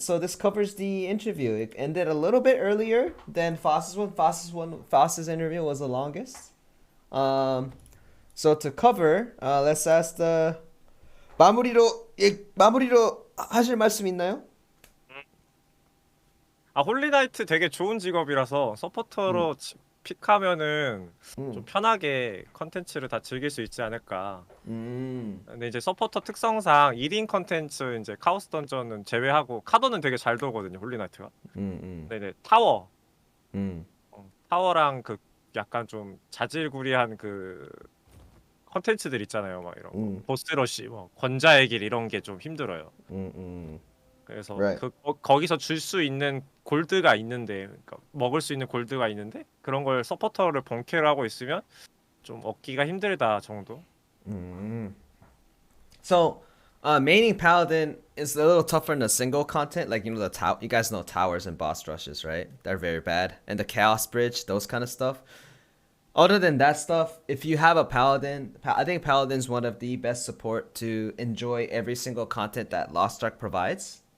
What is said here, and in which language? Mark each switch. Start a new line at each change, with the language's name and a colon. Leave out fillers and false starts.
English: So this covers the interview. It ended a little bit earlier than Foss's one. Foss's interview was the longest. So to cover, let's ask the
Korean: 마무리로 하실 말씀 있나요? 홀리나이트 되게 좋은 직업이라서 서포터로 픽하면은 좀 편하게 컨텐츠를 다 즐길 수 있지 않을까. 근데 이제 서포터 특성상 1인 컨텐츠 이제 카오스 던전은 제외하고 카던은 되게 잘 돌거든요, 홀리나이트가. 근데 이제 타워랑 그 약간 좀 자질구리한 그 컨텐츠들 있잖아요, 막 이런 보스러시, 뭐 권자의 길 이런 게 좀 힘들어요. 그래서 거기서 줄 수 있는 골드가 있는데, 그러니까 먹을 수 있는 골드가 있는데 그런 걸 서포터를 본캐를 하고 있으면 좀 얻기가 힘들다 정도.
English: So, maining Paladin is a little tougher in the single content. Like, the you guys know towers and boss rushes, right? They're very bad. And the Chaos Bridge, those kind of stuff. Other than that stuff, if you have a Paladin, I think Paladin's one of the best support to enjoy every single content that Lostark provides.